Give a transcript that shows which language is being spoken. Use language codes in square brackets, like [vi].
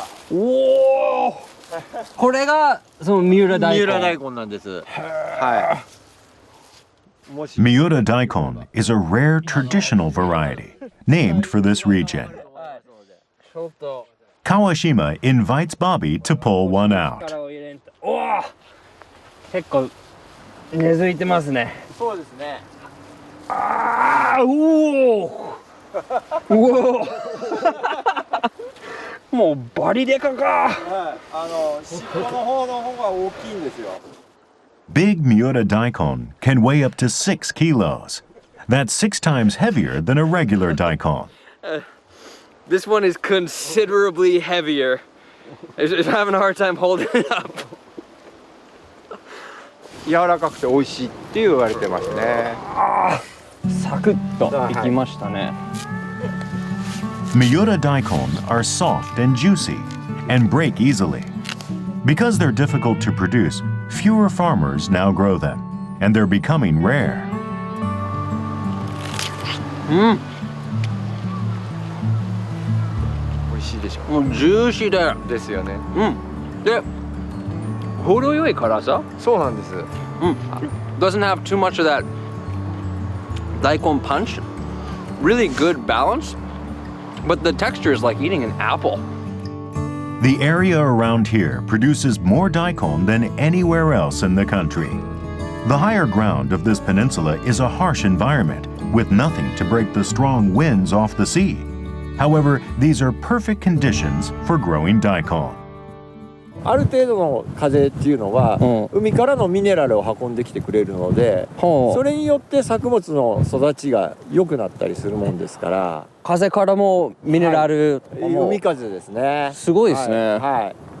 [ja] おお、これがその三浦大根。三浦大根なんです。はい。 [en] Miura daikon is a rare traditional variety named for this region. Kawashima invites Bobby to pull one out. [ja] おお、結構根付いてますね。そうですね。ああ、うおお、うお。もうバリデカか。はい。尻尾の方が大きいんですよ。 [en] Big Miura daikon can weigh up to 6 kilos. That's 6 times heavier than a regular daikon. This one is considerably heavier. I'm having a hard time holding it up. [ja] 柔らかくて美味しいって言われてますね。サクッといきましたね。 [en] Miura daikon are soft and juicy and break easily. Because they're difficult to produce, fewer farmers now grow them, and they're becoming rare. [ja] 美味しいでしょ。もうジューシーで。ですよね。で、程よい辛さ。そうなんです。 [en] Doesn't have too much of that daikon punch. Really good balance, but the texture is like eating an apple. The area around here produces more daikon than anywhere else in the country. The higher ground of this peninsula is a harsh environment with nothing to break the strong winds off the sea. However, these are perfect conditions for growing daikon. [ja] ある程度の風っていうのは、海からのミネラルを運んできてくれるので、それによって作物の育ちが良くなったりするもんですから。風からもミネラル、海風ですね。すごいですね。はい。